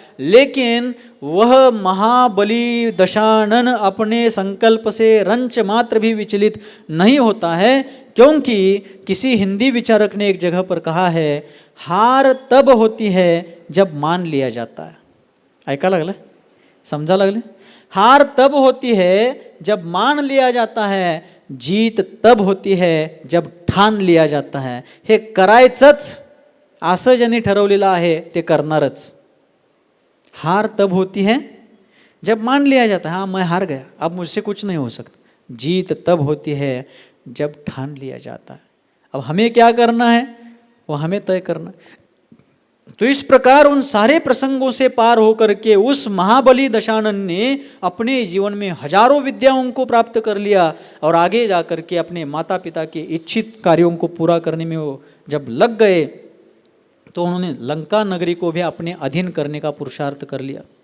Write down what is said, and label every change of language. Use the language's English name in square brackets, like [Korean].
[Hindi] लेकिन वह महाबली दशानन अपने संकल्प से रंच मात्र भी विचलित नहीं होता है, क्योंकि किसी हिंदी विचारक ने एक जगह पर कहा है, हार तब होती है जब मान लिया जाता है। [Marathi] ऐका लागलं? समझा लागले? [Hindi] हार तब होती है जब मान लिया जाता है, जीत तब होती है जब ठाण लिया जाता है। [Marathi] हे करायचंच असं ज्यांनी ठरवलेलं आहे ते करणारच। [Hindi] हार तब होती है जब मान लिया जाता है, हाँ मैं हार गया, अब मुझसे कुछ नहीं हो सकता। जीत तब होती है जब ठान लिया जाता है। अब हमें क्या करना है वो हमें तय करना है। तो इस प्रकार उन सारे प्रसंगों से पार होकर के उस महाबली दशानन ने अपने जीवन में हजारों विद्याओं को प्राप्त कर लिया और आगे जाकर के अपने माता पिता के इच्छित कार्यों को पूरा करने में वो जब लग गए तो उन्होंने लंका नगरी को भी अपने अधीन करने का पुरुषार्थ कर लिया।